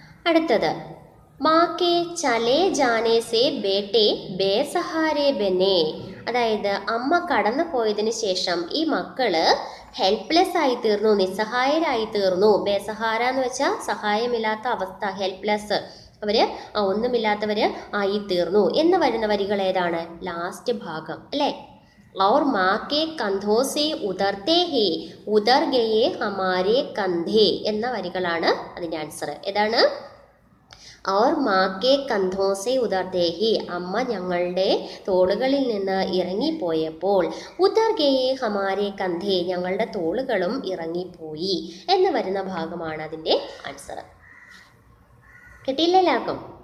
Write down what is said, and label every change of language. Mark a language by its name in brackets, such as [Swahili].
[Malayalam] അടുത്തത് [Hindi] മാക്കെ ചലേ ജാനേ സേ ബേട്ടെ ബേസഹാരെ ബനെ, [Malayalam] അതായത് അമ്മ കടന്നു പോയതിന് ശേഷം ഈ മക്കള് ഹെൽപ്ലെസ് ആയി തീർന്നു, നിസ്സഹായരായി തീർന്നു. ബേസഹാര എന്ന് വെച്ചാൽ സഹായമില്ലാത്ത അവസ്ഥ, ഹെൽപ്ലെസ്, അവര് ഒന്നുമില്ലാത്തവര് ആയി തീർന്നു എന്ന് വരുന്ന വരികൾ ഏതാണ്? ലാസ്റ്റ് ഭാഗം അല്ലേ. [Hindi] और माँ के कंधों से उतरते ही उतर गए हमारे कंधे [Malayalam] എന്ന വരികളാണ് അതിൻ്റെ ആൻസർ. ഏതാണ്? [Hindi] और माँ के कंधों से उतरते ही, [Malayalam] അമ്മ ഞങ്ങളുടെ തോളുകളിൽ നിന്ന് ഇറങ്ങിപ്പോയപ്പോൾ [Hindi] ഉതർ ഗയേ ഹമാരെ കന്ധേ, [Malayalam] ഞങ്ങളുടെ തോളുകളും ഇറങ്ങിപ്പോയി എന്ന് വരുന്ന ഭാഗമാണ് അതിൻ്റെ ആൻസർ. കിട്ടിയില്ല എല്ലാവർക്കും?